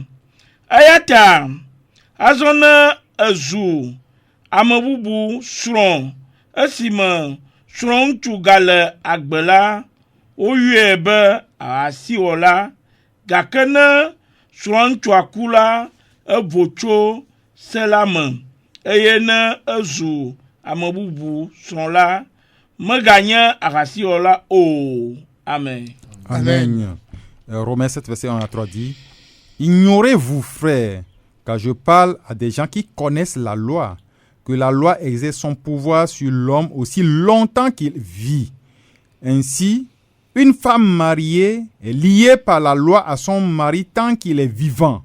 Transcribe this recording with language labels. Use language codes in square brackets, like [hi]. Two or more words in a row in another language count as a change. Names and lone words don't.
[ee] Eya ta, azɔ ne ezu ame bubu srɔ̃ esime srɔ̃ ŋutsu gale agbe la, woyɔe be asiwɔla, gake ne srɔ̃ ŋutsua ku la, evo tso se la me, eye ne ezu ame bubu srɔ̃ la, meganye ahasiwɔla o. Amen. Amen. [fr] Romains 7, verset 1 à 3 dit: Ignorez-vous, frères, car je parle à des gens qui connaissent la loi, que la loi exerce son pouvoir sur l'homme aussi longtemps qu'il vit. Ainsi, une femme mariée est liée par la loi à son mari tant qu'il est vivant.